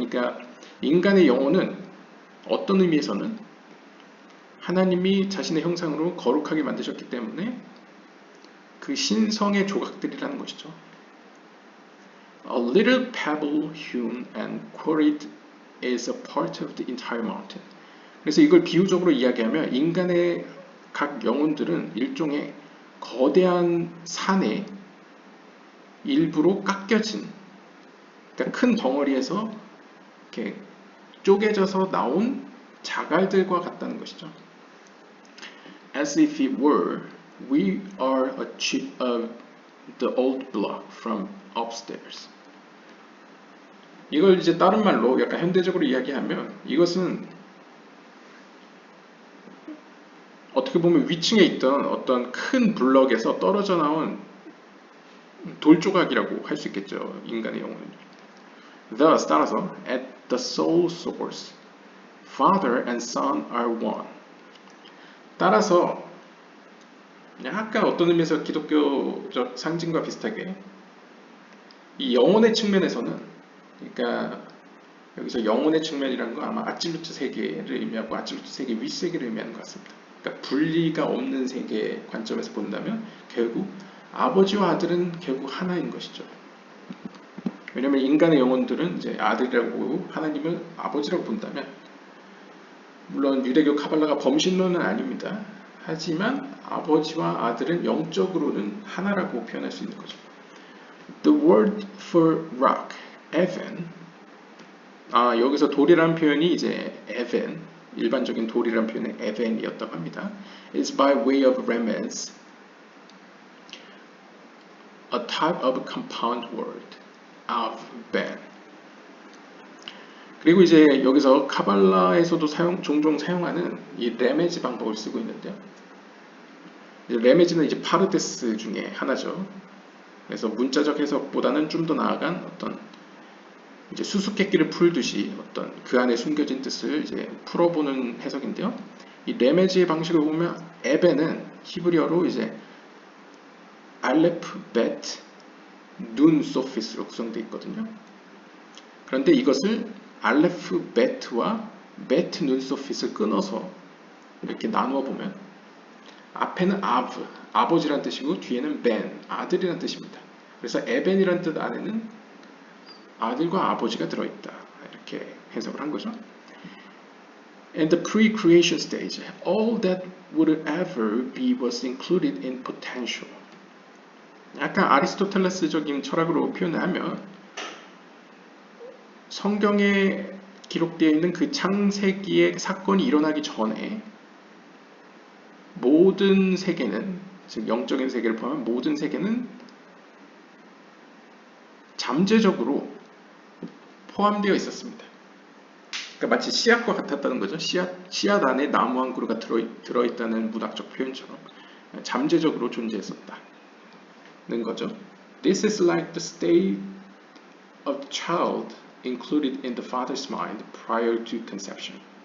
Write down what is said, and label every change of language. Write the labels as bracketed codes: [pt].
[ko] 그러니까 인간의 영혼은 어떤 의미에서는 하나님이 자신의 형상으로 거룩하게 만드셨기 때문에 그 신성의 조각들이라는 것이죠. [en] A little pebble hewn and quarried is a part of the entire mountain. [ko] 그래서 이걸 비유적으로 이야기하면 인간의 각 영혼들은 일종의 거대한 산의 일부로 깎여진, 그러니까 큰 덩어리에서 이렇게 쪼개져서 나온 자갈들과 같다는 것이죠. [en] As if it were, we are a chip of the old block from upstairs. [ko] 이걸 이제 다른 말로 약간 현대적으로 이야기하면 이것은 어떻게 보면 위층에 있던 어떤 큰 블럭에서 떨어져 나온 돌 조각이라고 할 수 있겠죠. 인간의 영혼은. [en] Thus, [ko] 따라서 [en] at the soul source, Father and Son are one. [ko] 따라서 약간 어떤 의미에서 기독교적 상징과 비슷하게 이 영혼의 측면에서는, 그러니까 여기서 영혼의 측면이라는 건 아마 아absolute 세계를 의미하고 absolute 세계 윗세계를 의미하는 것 같습니다. 그러니까 분리가 없는 세계의 관점에서 본다면 결국 아버지와 아들은 결국 하나인 것이죠. 왜냐하면 인간의 영혼들은 이제 아들이라고 보고 하나님을 아버지라고 본다면, 물론 유대교 카발라가 범신론은 아닙니다. 하지만 아버지와 아들은 영적으로는 하나라고 표현할 수 있는 거죠. [en] The word for rock, evan. [ko] 여기서 돌이라는 표현이 이제 evan, 일반적인 돌이라는 표현은 evan이었다고 합니다. [en] It's by way of remez, a type of compound word, avben. [ko] 그리고 이제 여기서 카발라에서도 종종 사용하는 이 레메즈 방법을 쓰고 있는데요. 레메즈는 이제 파르데스 중에 하나죠. 그래서 문자적 해석보다는 좀 더 나아간 어떤 이제 수수께끼를 풀듯이 어떤 그 안에 숨겨진 뜻을 이제 풀어보는 해석인데요. 이 레메즈의 방식을 보면 에벤은 히브리어로 이제 알레프, 베트, 눈, 소피스로 구성되어 있거든요. 그런데 이것을 알레프, 베트와 베트, 눈, 소핏을 끊어서 이렇게 나누어 보면 앞에는 아브, 아버지란 뜻이고 뒤에는 벤, 아들이란 뜻입니다. 그래서 에벤이란 뜻 안에는 아들과 아버지가 들어있다. 이렇게 해석을 한 거죠. [en] In the pre-creation stage, all that would ever be was included in potential. [ko] 약간 아리스토텔레스적인 철학으로 표현을 하면 성경에 기록되어 있는 그 창세기의 사건이 일어나기 전에 모든 세계는, 즉 영적인 세계를 포함한 모든 세계는 잠재적으로 포함되어 있었습니다. 그러니까 마치 씨앗과 같았다는 거죠. 씨앗 안에 나무 한 그루가 들어있다는 문학적 표현처럼 잠재적으로 존재했었다는 거죠. [en] This is like the state of the child included in the father's mind prior to conception.